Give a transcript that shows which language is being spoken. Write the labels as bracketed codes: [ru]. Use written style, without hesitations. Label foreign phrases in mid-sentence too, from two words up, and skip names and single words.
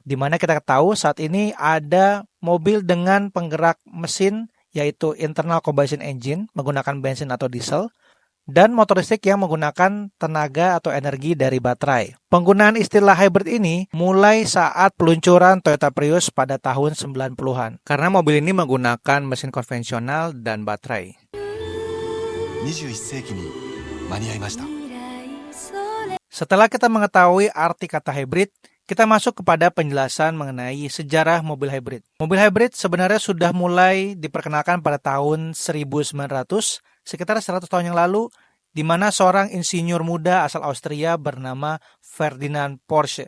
[id] Di mana kita tahu saat ini ada mobil dengan penggerak mesin yaitu [en] internal combustion engine [id] menggunakan bensin atau diesel, dan motor listrik yang menggunakan tenaga atau energi dari baterai. Penggunaan istilah hybrid ini mulai saat peluncuran Toyota Prius pada tahun 90-an, karena mobil ini menggunakan mesin konvensional dan baterai. [ja] 21 世紀に間に合いました。 [id] Setelah kita mengetahui arti kata hybrid, kita masuk kepada penjelasan mengenai sejarah mobil hybrid. Mobil hybrid sebenarnya sudah mulai diperkenalkan pada tahun 1900, sekitar 100 tahun yang lalu, di mana seorang insinyur muda asal Austria bernama Ferdinand Porsche.